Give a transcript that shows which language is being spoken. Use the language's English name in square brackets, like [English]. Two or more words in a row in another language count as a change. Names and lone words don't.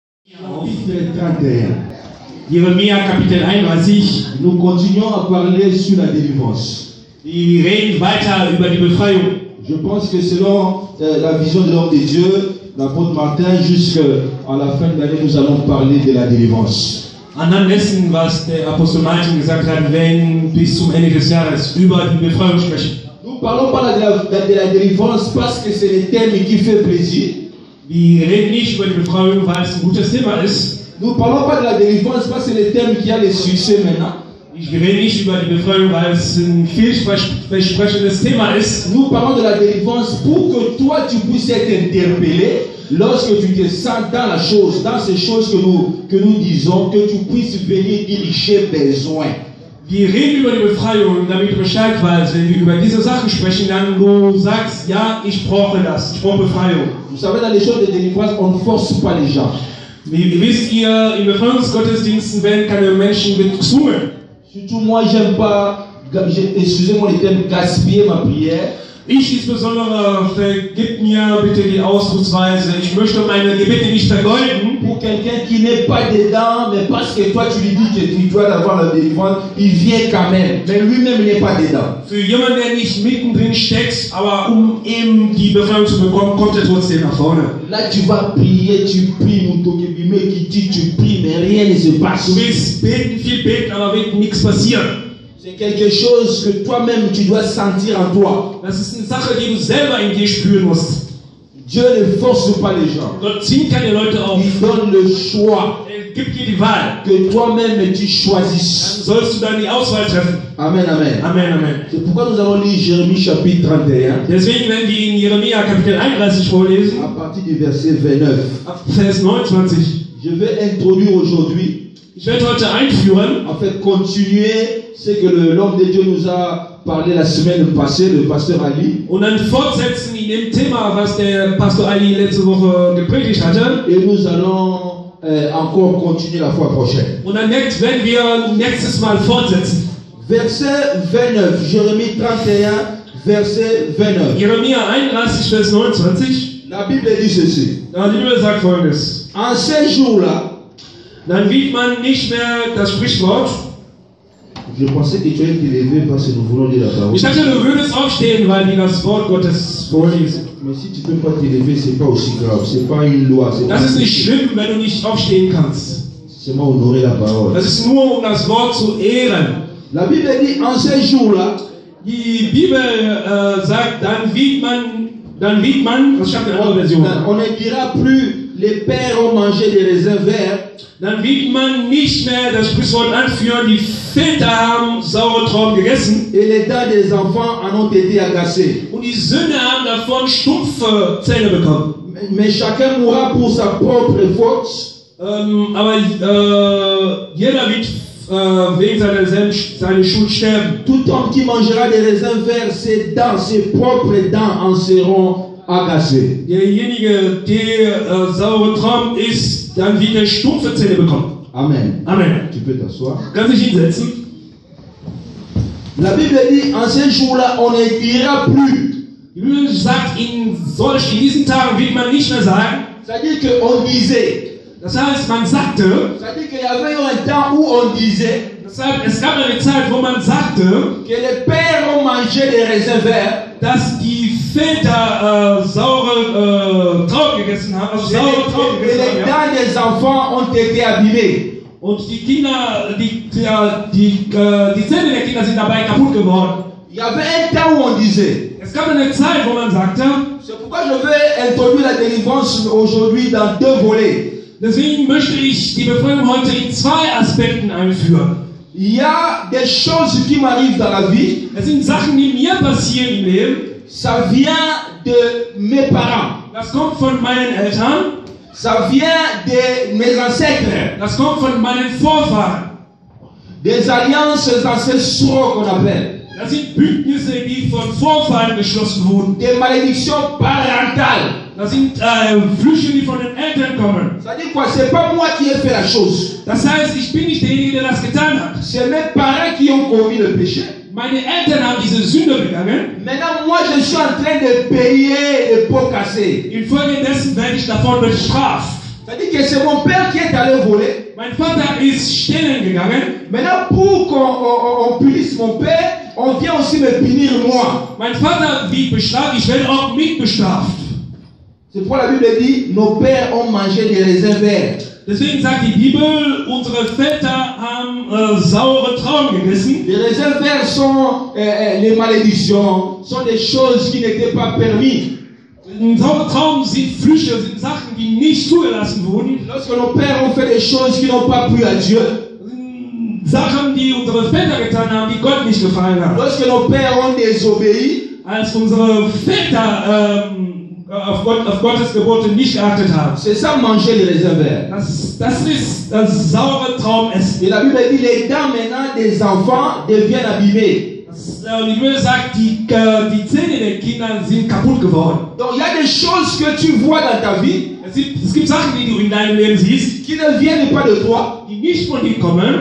[French] Chapitre 31. [German] Jeremia Kapitel 31. [French] Nous continuons à parler sur la délivrance. [German] Wir reden weiter über die Befreiung. [French] Je pense que selon la vision de l'homme de Dieu, l'apôtre Martin, jusqu'à la fin de l'année, nous allons parler de la délivrance. [German] Anhand dessen, was der Apostel Martin gesagt hat, wenn bis zum Ende des Jahres über die Befreiung sprechen. [French] Nous ne parlons pas de la délivrance parce que c'est le thème qui fait plaisir. [German] Wir reden nicht über die Befreiung, weil es ein gutes Thema ist. [French] Nous ne parlons pas de la délivrance parce que c'est le thème qui a le succès maintenant. [German] Wir reden nicht über die Befreiung, weil es ein vielversprechendes Thema ist. [French] Nous parlons de la délivrance pour que toi tu puisses être interpellé lorsque tu te sens dans la chose, dans ces choses que nous disons, que tu puisses venir diriger besoin. [German] Wir reden über die Befreiung, damit du Bescheid weißt, wenn wir über diese Sachen sprechen, dann du sagst, ja, ich brauche das, ich brauche Befreiung. [French] Vous savez, dans les choses de délivrance, on ne force pas les gens. [German] Wie wisst ihr, in Befreiungsgottesdiensten werden keine Menschen gezwungen. [French] Surtout moi, j'aime pas, excusez-moi le terme, gaspiller ma prière. [German] Ich insbesondere, vergib mir bitte die Ausdrucksweise, ich möchte meine Gebete nicht vergeuden. [French] Pour quelqu'un qui n'est pas dedans, mais parce que toi tu lui dis que tu dois avoir la délivrance, il vient quand même, mais lui-même n'est pas dedans. [German] Für jemanden, der nicht mittendrin steckt, aber um die Befreiung zu bekommen, kommt er trotzdem nach vorne. [French] Là tu vas prier, tu pries, qui dit tu pries, mais rien ne se passe. [German] Du willst beten, viel beten, aber wird nichts passieren. [French] C'est quelque chose que toi-même tu dois sentir en toi. [German] Das ist eine Sache, die du selber in dir spüren musst. [French] Dieu ne force pas les gens. [German] Gott zwingt keine Leute auf. [French] Il donne le choix. [German] Er gibt dir die Wahl. [French] Que toi-même tu choisisses. [German] Dann sollst du dann die Auswahl treffen. [French] Amen, amen. [German] Amen, amen. [French] C'est pourquoi nous allons lire Jérémie chapitre 31. [German] Deswegen werden wir in Jeremia Kapitel 31 vorlesen. [French] À partir du verset 29. [German] Ab Vers 29. [French] Je vais introduire aujourd'hui. [German] Ich werde heute einführen. [French] En fait, continuer ce que l'homme de Dieu nous a parlé la semaine passée, le pasteur Ali. [German] Und dann fortsetzen in dem Thema, was der Pastor Ali letzte Woche gepredigt hatte. [French] Et nous allons encore continuer la fois prochaine. [German] Und dann werden wir nächstes Mal fortsetzen. [French] Verset 29, Jérémie 31, verset 29. [German] Jeremia 31, Vers 29. [French] La Bible dit ceci. [German] Die Bibel sagt Folgendes. [French] En ces jours-là, [German] dann wird man nicht mehr das Sprichwort. [French] Je pensais que tu allais te lever parce que nous voulons lire la parole. [German] Ich dachte, du würdest aufstehen, weil wir das Wort Gottes vorlesen. [French] Mais si tu ne peux pas te lever, c'est pas aussi grave. C'est pas une loi. [German] Das ist nicht schlimm, wenn du nicht aufstehen kannst. [French] C'est moi honorer la parole. [German] Das ist nur, um das Wort zu ehren. [French] La Bible dit en ces jours-là. [German] Die Bibel sagt, dann wird man, was schreibt die andere Version? [French] On ne dira plus, les pères ont mangé des raisins verts. [German] Dann wird man nicht mehr das Sprichwort anführen, die Väter haben saure Trauben gegessen. [French] Et les dents des enfants en ont été agacées. [German] Und die Söhne haben davon stumpfe Zähne bekommen. [French] Mais chacun mourra pour sa propre faute. [German] Aber jeder wird wegen seiner Schuld sterben. [French] Tout homme qui mangera des raisins verts, ses dents, ses propres dents en seront agacées. [German] Derjenige, der saure Trauben isst, dann wird er stumpfe Zähne bekommen. [French] Amen. [German] Amen. [French] Tu peux t'asseoir. [German] Kannst dich hinsetzen. [French] La Bible dit, en ces jours-là, on ne dira plus. [German] Die Bibel sagt, in diesen Tagen wird man nicht mehr sagen. [French] C'est-à-dire qu'on disait. [German] Das heißt, man sagte. [French] C'est-à-dire qu'il y avait un temps où on disait. [German] Es gab eine Zeit, wo man sagte, [French] que les pères ont mangé des raisins verts. [German] Dass die Väter saure Trauben gegessen haben, also saure Trauben gegessen haben. [French] Les dents des enfants ont été abîmées. [German] Und die Kinder, die Zähne der Kinder sind dabei kaputt geworden. [French] Il y avait un temps où on disait. [German] Es gab eine Zeit, wo man sagte. [French] C'est pourquoi je vais introduire la délivrance aujourd'hui dans deux volets. [German] Deswegen möchte ich die Befreiung heute in zwei Aspekten einführen. [French] Il y a des choses qui m'arrivent dans la vie. [German] Es sind Sachen, die mir passieren im Leben. [French] Ça vient de mes parents. [German] Das kommt von meinen Eltern. [French] Ça vient de mes ancêtres. [German] Das kommt von meinen Vorfahren. [French] Des alliances ancestrales qu'on appelle. [German] Das sind Bündnisse, die von Vorfahren geschlossen wurden. [French] Des malédictions parentales. [German] Das sind Flüche, die von den Eltern kommen. [French] Ça dit quoi? C'est pas moi qui ai fait la chose. [German] Das heißt, ich bin nicht derjenige, der das getan hat. [French] C'est mes parents qui ont commis le péché. [German] Meine Eltern haben diese Sünde begangen. [French] Maintenant, moi, je suis en train de payer les pots cassés. [German] Infolgedessen werde ich davon bestraft. [French] C'est-à-dire que c'est mon père qui est allé voler. [German] Mein Vater ist stehlen gegangen. [French] Maintenant, pour qu'on punisse mon père, on vient aussi me punir moi. [German] Mein Vater wird bestraft, ich werde auch mitbestraft. [French] C'est pourquoi la Bible dit, nos pères ont mangé des raisins verts. [German] Deswegen sagt die Bibel, unsere Väter haben saure Trauben gegessen. [French] Les raisins verts sont les malédictions, sont des choses qui n'étaient pas permises. [German] Saure Trauben sind Früchte, sind Sachen, die nicht zugelassen wurden. [French] Lorsque nos pères ont fait des choses qui n'ont pas plu à Dieu, [German] Sachen, die unsere Väter getan haben, die Gott nicht gefallen haben. [French] lorsque nos pères ont désobéi, [German] Als unsere Väter auf Gottes Gebote nicht geachtet haben. [French] c'est ça manger les raisins verts. [German] Das ist das saure Traubenessen. [French] Et la Bible dit les dents maintenant des enfants deviennent abîmées. [German] Die Bibel sagt, die Zähne der Kinder sind kaputt geworden. [French] Donc il y a des choses que tu vois dans ta vie [German] Es gibt Sachen, die du in deinem Leben siehst, [French] qui ne viennent pas de toi, [German] die nicht von dir kommen,